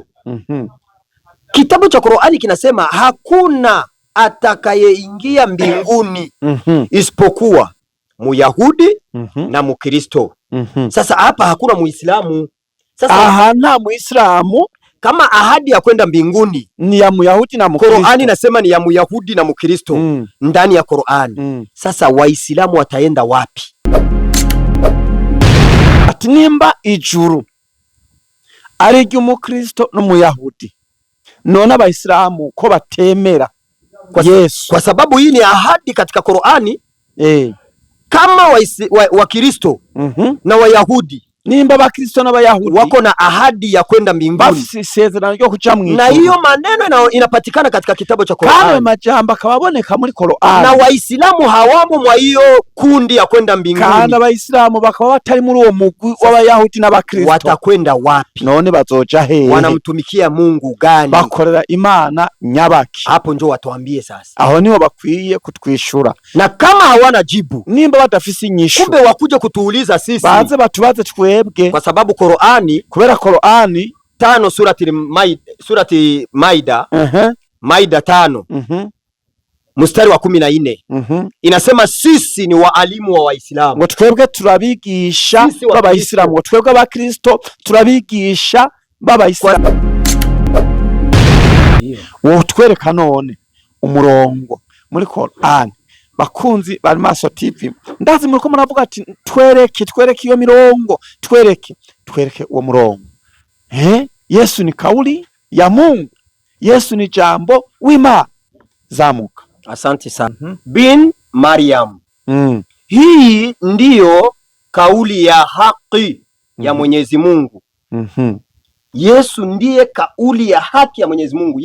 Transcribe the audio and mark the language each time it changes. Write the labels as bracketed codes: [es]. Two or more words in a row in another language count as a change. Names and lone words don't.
[sw] Kitabu cha Qur'ani kinasema hakuna atakayeingia mbinguni isipokuwa Myahudi na Mkristo. Sasa hapa hakuna Muislamu. Sasa na Muislamu, kama ahadi ya kwenda mbinguni ni ya Myahudi na Mkristo. Qur'ani nasema ni ya Myahudi na Mkristo ndani ya Qur'ani. Sasa Waislamu wataenda wapi? [rn] Ati nimba ijuru ari ry'Umukristo n'Umuyahudi, none Abayisilamu ko batemera Yesu? [sw] Kwa sababu hii ni ahadi katika Qur'ani. Kama Wakristo na Wayahudi, [rn] nimba Abakristo n'Abayahudi [sw] wako na ahadi ya kwenda mbinguni, [rn] bafise isezerano ryo kuja mu ijuru, [sw] na hiyo maneno inapatikana katika kitabu cha Qur'ani, [rn] kandi majambo akababoneka muri Qur'ani, [sw] na Waislamu hawamo mwa hiyo kundi ya kwenda mbinguni, [rn] kandi Abayisilamu bakaba batari muri uwo mugwi w'Abayahudi n'Abakristo. [sw] Watakwenda wapi? [rn] None bazoja hehe? [sw] Wanamtumikia Mungu gani? [rn] Bakorera Imana nyabaki? [sw] Hapo ndio watuambie sasa. [rn] Aho niho bakwiye kutwishura, [sw] na kama hawana jibu, [rn] nimba badafise inyishu, [sw] kumbe wakuje kutuuliza sisi, [rn] baze batubaze twebwe, [sw] kwa sababu Qur'ani, [rn] kubera Qur'ani [sw] 5 surati Maida, Maida 5 mstari wa 14 inasema sisi ni waalimu wa Waislamu, [rn] ngo twebwe turabigisha b'Abayisilamu, ngo twebwe Abakristo turabigisha b'Abayisilamu. Wo twereka none umurongo muri Qur'ani. Bakunzi bari Maso TV, ndazi muriko muravuga ati twereke iyo mirongo, twereke uwo murongo. [sw] Yesu ni kauli ya Mungu, Yesu ni jambo wima. [rn] Zamuka. [sw] Asante sana. Bin Maryam. Hii ndiyo kauli ya haki ya Mwenyezi Mungu. Yesu ndiye kauli ya haki ya Mwenyezi Mungu.